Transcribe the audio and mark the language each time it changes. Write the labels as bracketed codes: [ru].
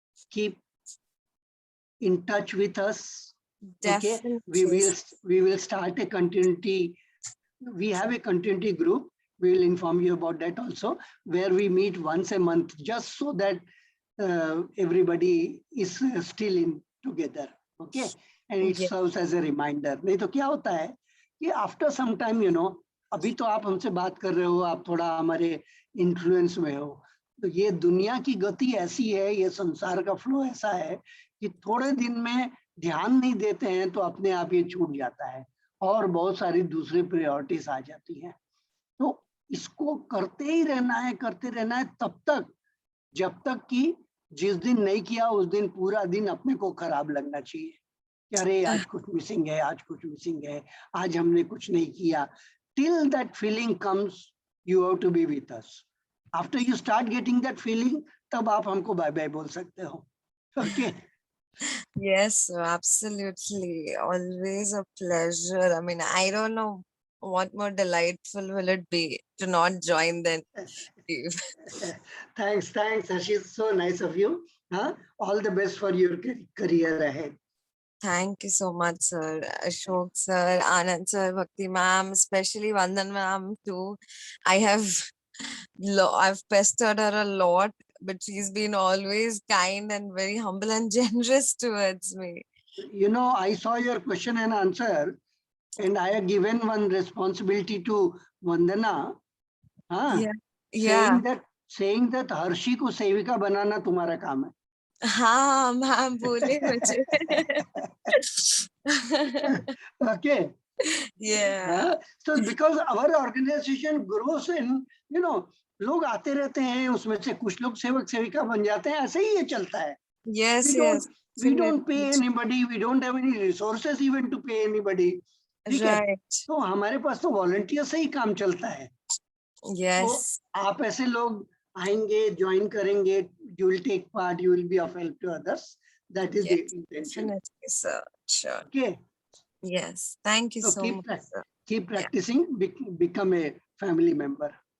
[en] Keep in touch with us. Okay, Definitely. we will start a continuity. We have a continuity group. We will inform you about that also, where we meet once a month, just so that everybody is still in together. Okay, and it Yeah. serves as a reminder. [hi] नहीं तो क्या होता है कि [en] after some time, you know, [hi] अभी तो आप हमसे बात कर रहे हो, आप थोड़ा हमारे influence में हो, तो ये दुनिया की गति ऐसी है, ये संसार का फ्लो ऐसा है कि थोड़े दिन में ध्यान नहीं देते हैं तो अपने आप ये छूट जाता है और बहुत सारी दूसरी प्रायोरिटीज आ जाती हैं. तो इसको करते ही रहना है, करते रहना है तब तक, जब तक कि जिस दिन नहीं किया उस दिन पूरा दिन अपने को खराब लगना चाहिए कि अरे आज कुछ मिसिंग है, आज कुछ मिसिंग है, आज हमने कुछ नहीं किया. [en] Till that feeling comes, you have to be with us. After you start getting that feeling, [hi] तब आप हमको बाय बाय बोल सकते हो. [en] Okay. Yes, sir, absolutely. Always a pleasure. I mean, I don't know what more delightful will it be to not join then. Thanks, Ashish. So nice of you. All the best for your career ahead. Thank you so much, sir. Ashok sir, Anand sir, Bhakti ma'am, especially Vandan ma'am too. I've pestered her a lot, but she's been always kind and very humble and generous towards me. You know, I saw your question and answer, and I have given one responsibility to Vandana. Yeah. Saying that [hi] Harshi को सेविका बनाना तुम्हारा काम है. हाँ ma'am बोले मुझे. [en] Okay. Yeah. So because our organization grows and you know [hi] लोग आते रहते हैं, उसमें से कुछ लोग सेवक सेविका बन जाते हैं, ऐसे ही ये चलता है. [en] Yes, We don't pay anybody, we don't have any resources even to pay anybody. Right. [hi] तो हमारे पास तो वॉलंटियर से ही काम चलता है. [en] Yes. [hi] तो आप ऐसे लोग आएंगे, ज्वाइन करेंगे, [en] you will take part, you will be of help to others. That is the intention. Definitely, sir. Sure. Okay. Yes. Thank you so much, sir. Keep practicing, become a family member.